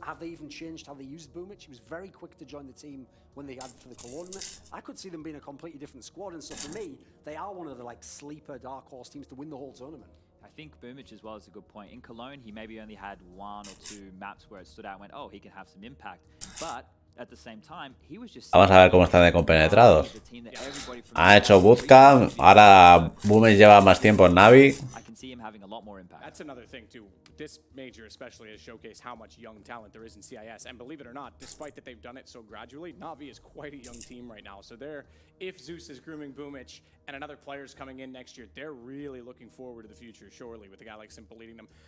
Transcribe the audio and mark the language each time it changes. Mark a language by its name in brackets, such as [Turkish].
[English] Have they even changed how they use Boomich? He was very quick to join the team when they had for the Cologne. I could see them being a completely different squad, and so for me, they are one of the like sleeper dark horse teams to win the whole tournament. I think Boomich as well is a good point. In Cologne, he maybe only had 1 or 2 maps where it stood out and went, oh, he can have some impact. But at the same time, he was just... [Spanish] Vamos a ver cómo están de compenetrados. Han hecho bootcamp, ahora Boomich lleva más tiempo en Na'Vi. [English] That's another thing too. This major especially has showcased how much young talent there is in CIS. And believe it or not, despite that they've done it so gradually, Na'Vi is quite a young team right now. So they're, if Zeus is grooming Boomich and another player's coming in next year, they're really looking forward to the future, surely, with a guy like Simple leading them.